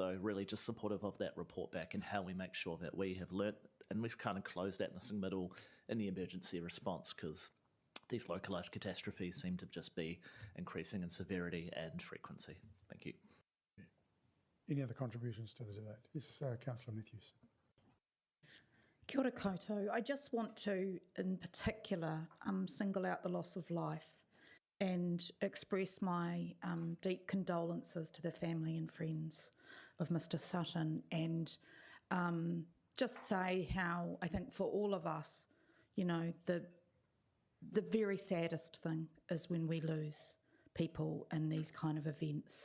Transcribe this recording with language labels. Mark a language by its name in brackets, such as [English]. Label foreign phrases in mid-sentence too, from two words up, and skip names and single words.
[English] So really just supportive of that report back and how we make sure that we have learnt and we've kind of closed that missing middle in the emergency response, because these localised catastrophes seem to just be increasing in severity and frequency. Thank you. Any other contributions to the debate? Yes, Councillor Matthews. [Māori] Kia ora koutou. [English] I just want to, in particular, single out the loss of life and express my deep condolences to the family and friends of Mr. Sutton, and just say how I think for all of us, the very saddest thing is when we lose people in these kind of events.